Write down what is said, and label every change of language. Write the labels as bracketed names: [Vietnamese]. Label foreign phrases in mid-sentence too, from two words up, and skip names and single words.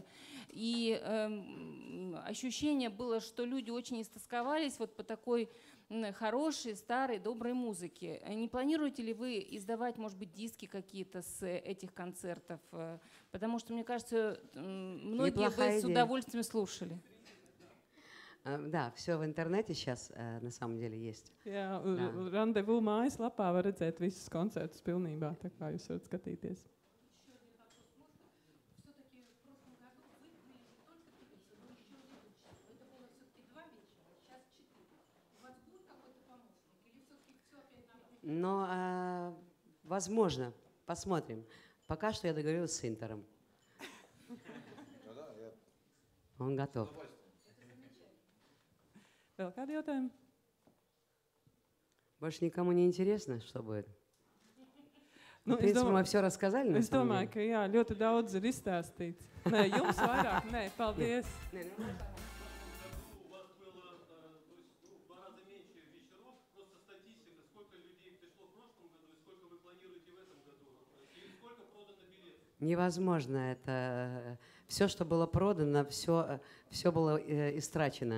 [Russian] И ощущение было, что люди очень истосковались вот по такой хорошей, старой, доброй музыке. Не планируете ли вы издавать, может быть, диски какие-то с этих концертов? Потому что, мне кажется, многие бы с удовольствием слушали. Да, все в интернете сейчас на самом деле есть. [Latvian] Jā, Randevu mājaslapā var redzēt visus koncertus pilnībā, tā kā jūs varat skatīties. [Russian] Но, возможно, посмотрим. Пока что я договорилась с Интером. Он готов. [Latvian] Vēl kādi jautājumi? [Russian] Больше никому не интересно, что будет? [Latvian] Nu, [Russian] В принципе, мы все рассказали, на [Latvian] es [Russian] самом [Latvian] domāju, [Russian] деле. [Latvian] ka jā, ļoti daudz ir izstāstīts. Nē, jums vairāk, nē, paldies. [Russian] Невозможно. Это все, что было продано, все было истрачено.